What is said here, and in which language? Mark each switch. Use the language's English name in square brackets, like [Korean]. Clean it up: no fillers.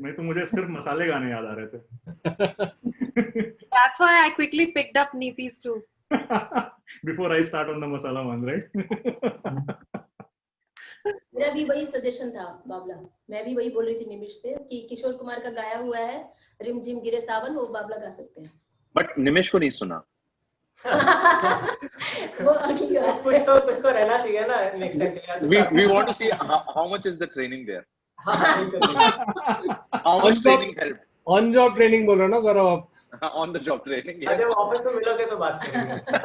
[Hindi] मुझे सिर्फ मसाले गाने याद आ रहे थे. [English] That's why I quickly picked up Niti's too. Before I start on the masala one, right? [Hindi] मेरा भी वही सजेशन था बाबला. मैं भी वही बोल रही थी निमिष से कि किशोर कुमार का गाया हुआ है रिम झिम गिरे सावन, वो बाबला गा सकते हैं. [English] But [Hindi] निमिष को नहीं सुना. वो अगली बार. कुछ तो रहना चाहिए ना [English] next time [Hindi] के लिए. [English] We want to see how much is the training there. [Hindi] हाँ, बिल्कुल. [English] How much training helped? On job training [Hindi] बोल रहे हो ना गौरव आप? [English] On the job training. अरे Yes. [Hindi] वो ऑफिस में मिलोगे तो बात करेंगे.